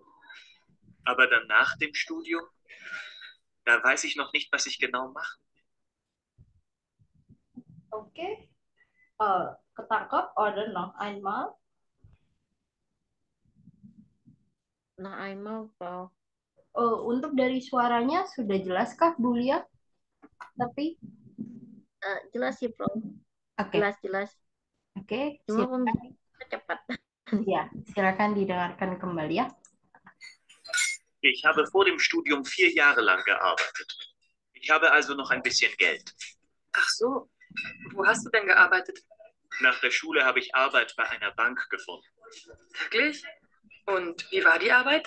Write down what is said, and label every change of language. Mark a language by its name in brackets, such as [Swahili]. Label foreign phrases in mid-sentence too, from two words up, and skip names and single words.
[German] Aber dann nach dem Studium, da weiß ich noch nicht, was ich genau mache. [Indonesian] Oke, ketangkep oder [German] noch einmal? Nah, einmal, Frau. [Indonesian] Untuk dari suaranya sudah jelaskah, Bu Lia? Tapi, Jelas sih, Frau. oke, Jelas-jelas. oke, Cuma silakan. pembicaraan cepat. Ya, silakan didengarkan kembali ya. [German] Ich habe vor dem Studium 4 Jahre lang gearbeitet. Ich habe also noch ein bisschen Geld. Ach so, wo hast du denn gearbeitet? Nach der Schule habe ich Arbeit bei einer Bank gefunden. Wirklich? Und wie war die Arbeit?